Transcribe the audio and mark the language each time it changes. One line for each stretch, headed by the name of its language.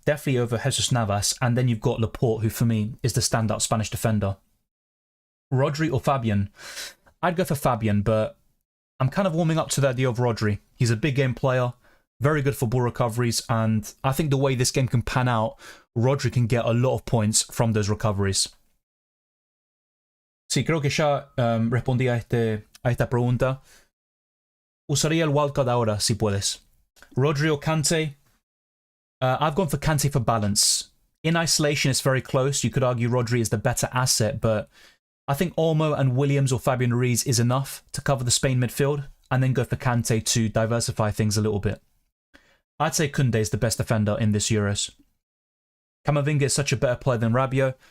English: Definitely over Jesus Navas, and then you've got Laporte, who for me is the standout Spanish defender. Rodri or Fabian? I'd go for Fabian, but I'm kind of warming up to the idea of Rodri. He's a big game player, very good for ball recoveries, and I think the way this game can pan out, Rodri can get a lot of points from those recoveries.
Spanish: Sí, creo que ya respondí a esta pregunta. Usaría el wildcard ahora, si puedes.
English: Rodri or Kante? I've gone for Kante for balance. In isolation, it's very close. You could argue Rodri is the better asset, but I think Olmo and Williams or Fabian Ruiz is enough to cover the Spain midfield, and then go for Kante to diversify things a little bit. I'd say Koundé is the best defender in this Euros. Camavinga is such a better player than Rabiot.